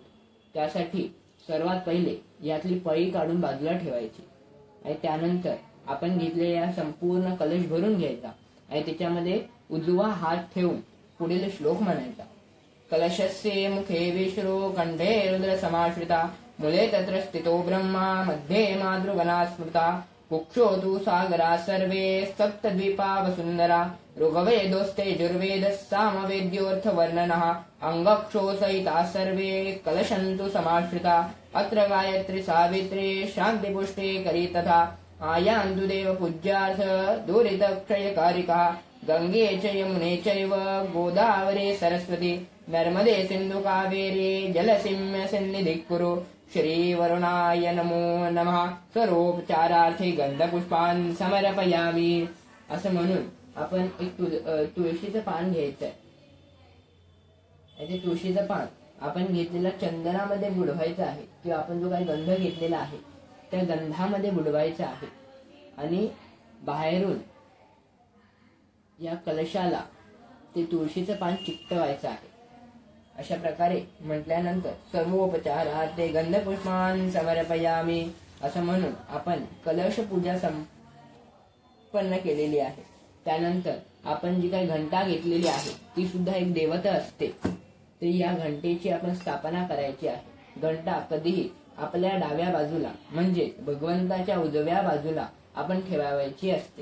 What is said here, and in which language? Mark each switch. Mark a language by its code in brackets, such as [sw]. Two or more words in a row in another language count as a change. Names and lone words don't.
[mr] त्यासाठी सर्वात पहिले यातली पळी काढून बाजूला ठेवायची आणि त्यानंतर आपण घेतलेला संपूर्ण कलश भरून घ्यायचा आणि त्याच्यामध्ये उजवा हात ठेवून पुढील श्लोक म्हणायचा. [sa] कलशस्य मुखे विष्णु कंठे रुद्र समाश्रिता मूले तत्र स्थितो ब्रह्मा मध्ये मातृगणा स्मृता कुक्षो तु सागरा सर्वे सप्तद्वीपा वसुंधरा ऋग्वेदोस्ते यजुर्वेदः सामवेद्योऽर्थवर्णनः अंगक्षो सहिता सर्वे कलशन्तु समाश्रिता अत्र गायत्री सावित्री शान्तिपुष्टे करी तथा आयान्तु देव पूज्यार्थ दुरितक्षयकारिका गंगे च यमुने चैव गोदावरी सरस्वती नर्मदे सिंधु कावेरी जलसिंह सन्निधिः कुरु. श्री वरुणाय नमो नमः. स्वरोपचारार्थी गंधपुष्पान् समर्पयामि. [mr] असं म्हणून आपण एक तुळशीचं पान घ्यायचंय. ते तुळशीचं पान आपण घेतलेल्या चंदनामध्ये बुडवायचं आहे किंवा आपण जो काही गंध घेतलेला आहे त्या गंधामध्ये बुडवायचं आहे आणि बाहेरून या कलशाला ते तुळशीचं पान चिकटवायचं आहे. अशा प्रकारे म्हटल्यानंतर [sa] सर्वोपचारार्थे गंधपुष्पान् समर्पयामि [mr] असं म्हणून आपण कलश पूजा संपन्न केलेली आहे. त्यानंतर आपण जी काही घंटा घेतलेली आहे ती सुद्धा एक देवता असते. तर या घंटेची आपण स्थापना करायची आहे. घंटा कधीही आपल्या डाव्या बाजूला म्हणजे भगवंताच्या उजव्या बाजूला आपण ठेवायची असते.